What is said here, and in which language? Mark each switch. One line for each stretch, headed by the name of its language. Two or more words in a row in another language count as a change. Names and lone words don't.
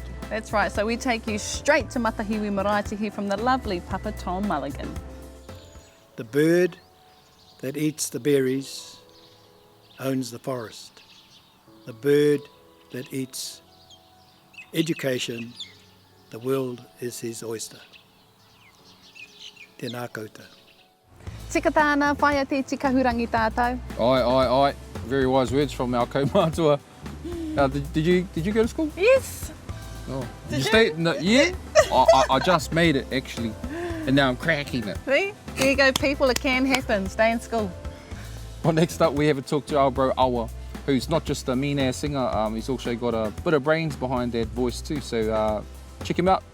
English: That's right, so we take you straight to Matahiwi Marae to hear from the lovely Papa Tom Mulligan. The bird that eats the berries owns the forest. The bird that eats education, the world is his oyster.
Māori: Tēnā koutou. Tika tāna, whaia te tikahurangi tātou.
English: Aye. Very wise words from our kaumātua. Did you go to school? Yes. Oh. Did you? Stay? No, yeah. I just made it actually, and now I'm cracking it. See? There you go, people, it can happen. Stay in school. Well, next up we have a talk to our bro Awa, who's not just a mean-ass singer, he's also got a bit of brains behind that voice too, so check him out.